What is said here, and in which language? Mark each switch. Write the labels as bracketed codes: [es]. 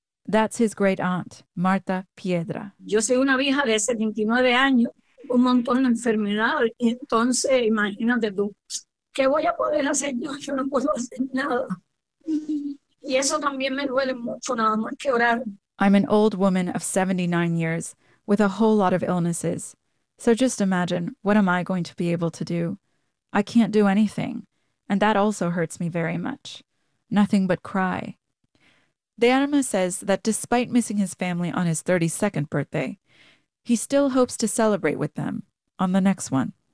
[en] That's his great aunt, Marta Piedra. [es] "Yo soy una vieja de 79 años, un montón de enfermedades. Entonces, imagínate tú, ¿qué voy a poder hacer yo? Yo no puedo hacer nada. Y eso también me duele mucho, nada más que orar." [en] I'm an old woman of 79 years with a whole lot of illnesses. So just imagine, what am I going to be able to do? I can't do anything. And that also hurts me very much. Nothing but cry. De Armas says that despite missing his family on his 32nd birthday, he still hopes to celebrate with them on the next one.